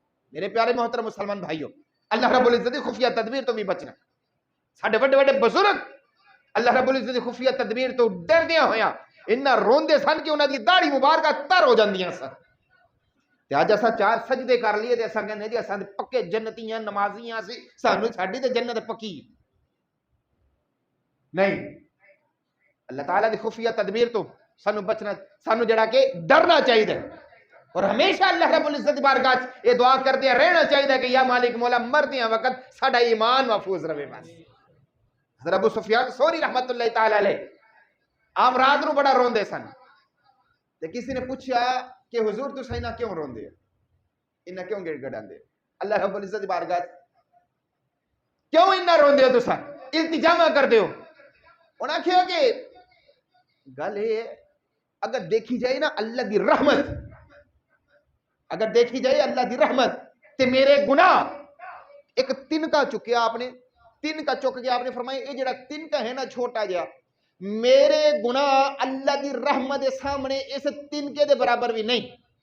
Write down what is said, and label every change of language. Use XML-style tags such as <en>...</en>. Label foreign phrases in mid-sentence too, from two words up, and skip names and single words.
<pa>میرے پیارے محترم مسلمان بھائیوں، اللہ رب العزت دی خفیہ تدبیر تو بھی بچنا. ساڈے وڈے وڈے بزرگ اللہ رب العزت دی خفیہ تدبیر تو ڈردیاں ہویا انہاں روندے سن کہ انہاں دی داڑھی مبارکہ تر ہو جاندیاں سن. تے اج اساں 4 سجدے کر لیے تے اساں کہندے جی اساں پکے جنتیاں نمازیاں سی، سانو ساڈی تے جنت پکی نہیں. اللہ تعالیٰ دی خفیہ تدبیر تو سانو بچنا، سانو جڑا کہ ڈرنا چاہیے اور ہمیشہ اللہ رب العزت دی بارگاہ یہ دعا کردے رہنا چاہیے کہ یا مالک مولا مردیاں وقت ساڈا ایمان محفوظ رہے. بس حضرت ابو سفیان ثوری رحمت اللہ تعالی علیہ عام رات نو بڑا روندے سن تے کسی نے پوچھا کہ حضور تساں انہاں کیوں روندے ہو، انہاں کیوں گڑ گڑاندے ہو اللہ رب العزت دی بارگاہ کیوں انہاں روندے ہو، تساں التجا کردے ہو؟ انہاں کہیا کہ گل یہ اگر دیکھی جائے نا اللہ دی رحمت، اگر دیکھی جائے اللہ دی رحمت تے میرے گناہ ایک تنکا چکیا آپ نے، تنکا چک کے آپ نے فرمایا یہ جڑا تنکا ہے نا چھوٹا جہا، میرے گناہ اللہ دی رحمت سامنے اس تنکے دے برابر بھی نہیں.</pa>